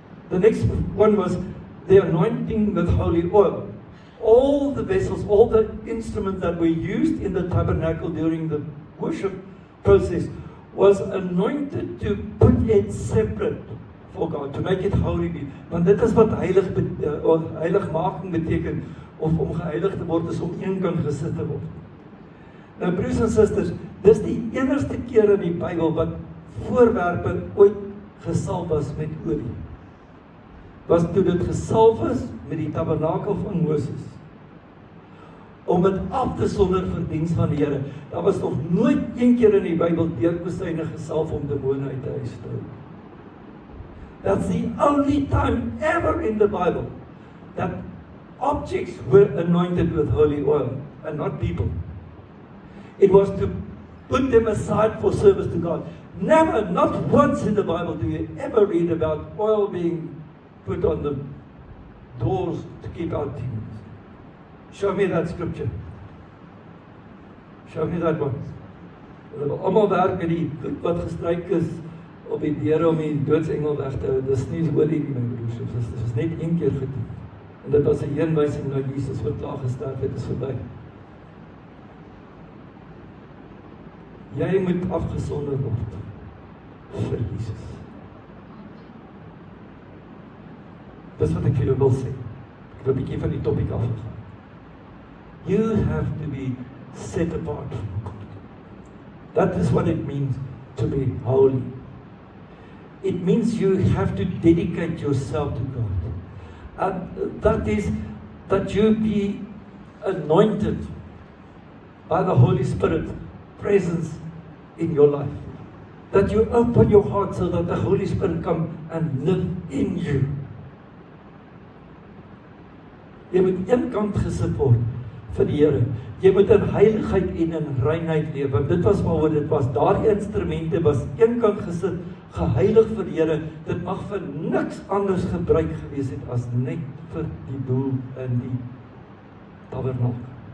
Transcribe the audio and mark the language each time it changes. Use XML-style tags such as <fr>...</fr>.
<en>The next one was the anointing with holy oil. All the vessels, all the instruments that were used in the tabernacle during the worship process was anointed to put it separate for God, to make it holy.</en> <af>Want dit is wat heiligmaking beteken, of om geheilig te word, is om een kan gesit te word. Nou broers en susters, dis die enigste keer in die Bybel wat voorwerpe ooit gesalf was met olie. Was toe dit gesalf is met die tabernakel van Moses. om dit af te sonder vir diens van die Here. Daar was nog nooit een keer in die Bybel deurkosyne gesalf om demone uit die huis te hou.</af> <en>That's the only time ever in the Bible that objects were anointed with holy oil and not people. It was to put them aside for service to God. Never, not once in the Bible do you ever read about oil being put on the doors to keep out demons. Show me that scripture. Show me that one.</en> <af>Hulle almal werk met die goed wat gestryk is op die deure om die doodsengel weg te hou. Dis nie olie nie, my broers. Dit is net een keer gedoen. En dit was 'n heenwysing na Jesus wat klaar gesterf het, is verby. Jy moet afgesonder word vir Jesus. Dis wat ek vir julle wil sê. Ek wil 'n bietjie van die topik afgaan.</af> <en>You have to be set apart from God. That is what it means to be holy. It means you have to dedicate yourself to God. And that is that you be anointed by the Holy Spirit presence in your life. That you open your heart so that the Holy Spirit come and live in you.</en> <af>Jy moet eenkant gesit word vir die Here. Jy moet in heiligheid en in reinheid leef, want dit was waaroor dit was. Daardie instrumente was eenkant gesit, geheilig vir die Here. Dit mag vir niks anders gebruik gewees het as net vir die doel in die tabernakel.</af>